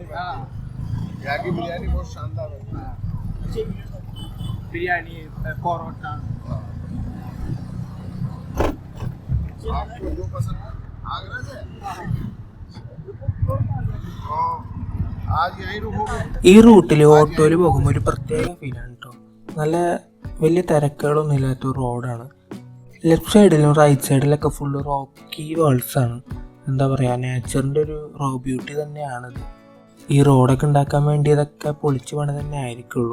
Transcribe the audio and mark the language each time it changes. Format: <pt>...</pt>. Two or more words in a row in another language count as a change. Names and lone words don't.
<hi>यहाँ की बिरयानी बहुत शानदार है. बिरयानी, परोठा. आपको जो पसंद है आगरा से आज यहीं रुकोगे.</hi> <ml>ഈ റൂട്ടിൽ ഓട്ടോയിൽ പോകുമ്പോൾ ഒരു പ്രത്യേക ഫീലാണ് കേട്ടോ. നല്ല വലിയ തിരക്കുകളൊന്നും ഇല്ലാത്ത ഒരു റോഡാണ്. ലെഫ്റ്റ് സൈഡിലും റൈറ്റ് സൈഡിലൊക്കെ</ml> <en>full rocky</en> <ml>വേൾഡ്സാണ്. എന്താ പറയുക, നേച്ചറിൻ്റെ ഒരു</ml> <en>raw beauty</en> <ml>തന്നെയാണിത്. ഈ റോഡൊക്കെ ഉണ്ടാക്കാൻ വേണ്ടി ഇതൊക്കെ പൊളിച്ച് പണി തന്നെ ആയിരിക്കുള്ളൂ.</ml>